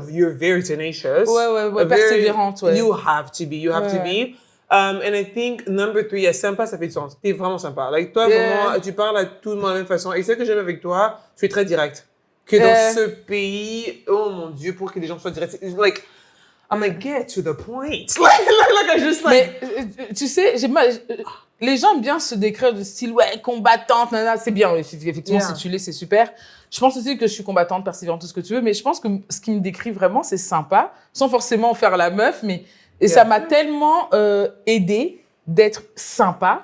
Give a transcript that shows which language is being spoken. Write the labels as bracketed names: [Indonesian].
[English] You're very tenacious. [French] Ouais, persévérante, ouais. [English] You have to be. You have to be. And I think number 3, yeah, sympa, [French] ça fait du sens. T'es vraiment sympa. Like, toi, vraiment, tu parles à tout le monde de la même façon. Et ce que j'aime avec toi, tu es très direct. Que dans ce pays, oh mon Dieu, pour que les gens soient directs. [English] Like, I'm like, get to the point. like I just like. [French] Mais, tu sais, les gens aiment bien se décrire de style, ouais, combattante, nanana, c'est bien, effectivement, si tu l'es, c'est super. Je pense aussi que je suis combattante, persévérante, tout ce que tu veux, mais je pense que ce qui me décrit vraiment, c'est sympa, sans forcément faire la meuf, mais, ça m'a tellement aidé d'être sympa.